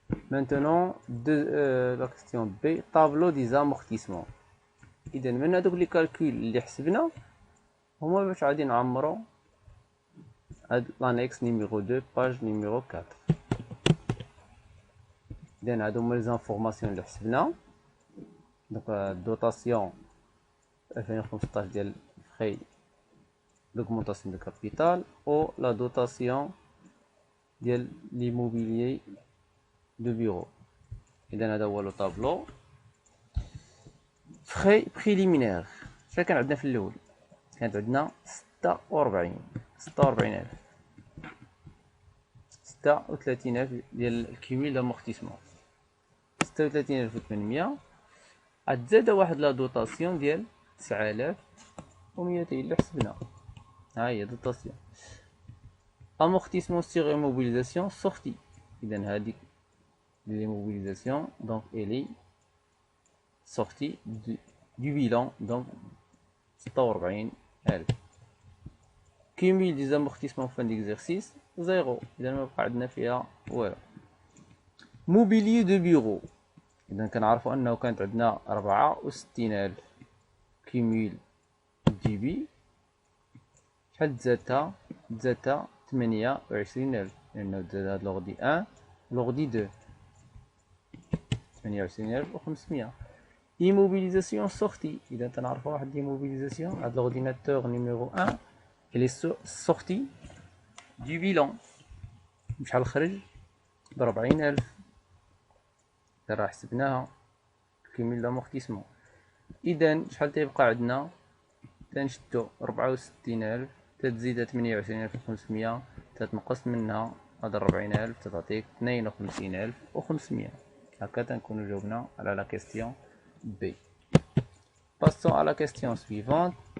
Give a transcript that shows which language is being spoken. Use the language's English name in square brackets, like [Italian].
[French] Maintenant la question B, tableau des amortissements. [Arabic] إذا من هذوك لي كالكول اللي حسبنا هما باش غادي نعمرو هاد لانيكس نيميرو 2 باج نيميرو 4. إذا هادو هما لي زانفورماسيون اللي حسبنا. دونك الدوطاسيون 2015 ديال فري [French] d'augmentation de capital ou la dotation ديال l'immobilier de bureau. [Arabic] إذا هذا هو لو طابلو. [French] frais préliminaires. [Arabic] شحال كان عندنا في الأول؟ كانت عندنا 46,000. 36,000 ديال الكيميل دامورتيسمون. 36,800. عاد زاد واحد لا دوطاسيون ديال 9,200 اللي حسبنا. ها هي دوطاسيون. [French] amortissement sur immobilisation sortie. [Arabic] إذا هذيك [French] l'immobilisation donc elle est sortie du bilan donc 46,000. cumul des amortissements fin d'exercice 0. [Arabic] إذا ما بقى عندنا فيها والو. [French] mobilier de bureau. [Arabic] إذا كنعرفوا أنه كانت عندنا 64,000 cumul دي بي. شحال تزادتها؟ تزادتها 28,000 لأنه تزاد هاد لوغدي 1 لوغدي 2. 28,500. [French] immobilisation sortie. [Arabic] إذا تنعرفوا واحد [French] l'immobilisation هاد l'ordinateur numéro 1 elle est sortie du bilan. [Arabic] بشحال خرج؟ ب40,000. راه حسبناها كيميل دامورتيسمون. إذا شحال تيبقى عندنا؟ تنشدو 64,000 تتزيد 28,500 تتنقص منها هاد 40,000 تتعطيك 52,500. هكا تنكونو جاوبنا على لا كيستيون B. [French] Passons à la question suivante.